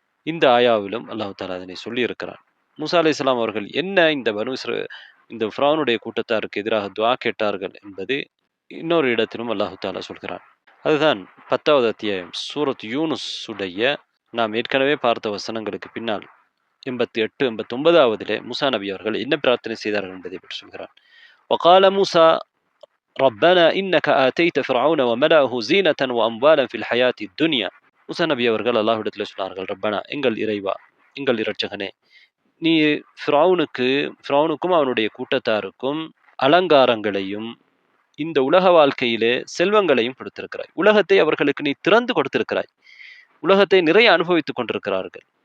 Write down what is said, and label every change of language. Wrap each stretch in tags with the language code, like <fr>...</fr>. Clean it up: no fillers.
<ta>இந்த ஆயாவிலும் அல்லாஹ் தஆலா அதனை சொல்லியிருக்கிறான். மூசா அலைஹிஸ்ஸலாம் அவர்கள் என்ன இந்த ஃபிரௌனுடைய கூட்டத்தாருக்கு எதிராக துஆ கேட்டார்கள் என்பது இன்னொரு இடத்திலும் அல்லாஹ் தஆலா சொல்கிறான். அதுதான் 10வது அத்தியாயம் சூரத் யூனுஸ் உடைய நாம் ஏற்கனவே பார்த்த வசனங்களுக்கு பின்னால் 88, 89வதிலே மூசா நபி அவர்கள் என்ன பிரார்த்தனை செய்தார்கள் என்பதை பற்றி சொல்கிறான்.</ta> <ar>وقال موسى ربنا إنك آتيت فرعون وملأه زينة وأموالا في الحياة الدنيا.</ar> <ta>மூசா நபி அவர்கள் அல்லாஹ்விடத்தில் சொன்னார்கள், ரப்பனா, எங்கள் இறைவா, எங்கள் இரட்சகனே, நீ ஃபிரௌனுக்கும் அவனுடைய கூட்டத்தாருக்கும் அலங்காரங்களையும் இந்த உலக வாழ்க்கையிலே செல்வங்களையும் கொடுத்திருக்கிறாய். உலகத்தை அவர்களுக்கு நீ திறந்து கொடுத்திருக்கிறாய். உலகத்தை நிறைய அனுபவித்துக் கொண்டிருக்கிறார்கள்.</ta>